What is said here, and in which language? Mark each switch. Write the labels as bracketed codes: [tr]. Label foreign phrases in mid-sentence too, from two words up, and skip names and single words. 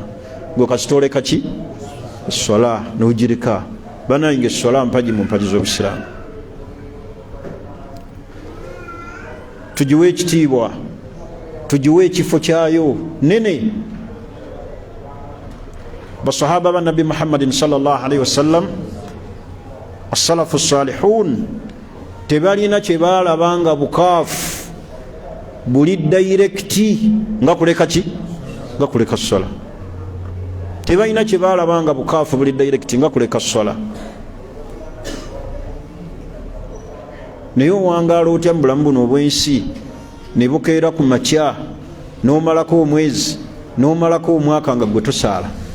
[lg] Gwe kasita oleka ki? Essola n'ogireka. Banayinga essola mpagi mu mpagi z'Obusiraamu. Tugiwe ekitiibwa, tugiwe ekifo kyayo nene. Basahaba ba Nabi Muhammadin [ar] صلى الله عليه وسلم السلف الصالح, [lg] tebalina kye baalabanga bukaafu buli dayirekiti nga kuleka ki? Nga kuleka ssola. Tebalina kye baalabanga bukaafu buli dayirekiti nga kuleka ssola. Naye owangaala otya mu bulamu buno obwensi ne bukeera ku makya n'omalako omwezi n'omalako omwaka nga gwe tosaala?